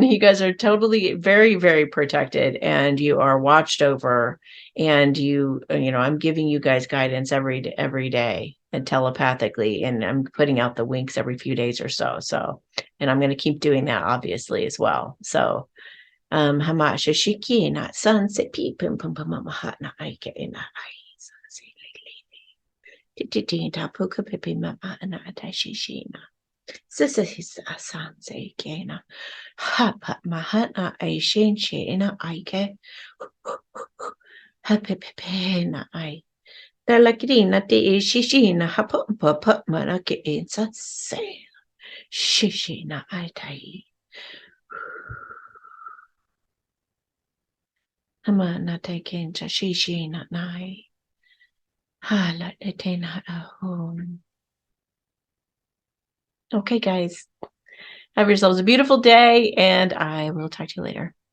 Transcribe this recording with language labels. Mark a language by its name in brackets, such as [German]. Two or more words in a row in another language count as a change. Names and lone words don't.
[English] You guys are totally very, very protected, and you are watched over. And I'm giving you guys guidance every day and telepathically, and I'm putting out the winks every few days or so. And I'm going to keep doing that, obviously, as well. So, hamasha shiki na sunset pi pum pum pum mahat na aike na ai. Puka pipi mama na atashishina. Sisa his asanse kena. Hapa mahana ai shenche ina aike. Hapepepe na ai. Dalagrina te shishina hapa papa manake insa se. Shishina ai tai. Hama na te kencha shishina nai. Hala etena ahom. Okay, guys. Have yourselves a beautiful day, and I will talk to you later.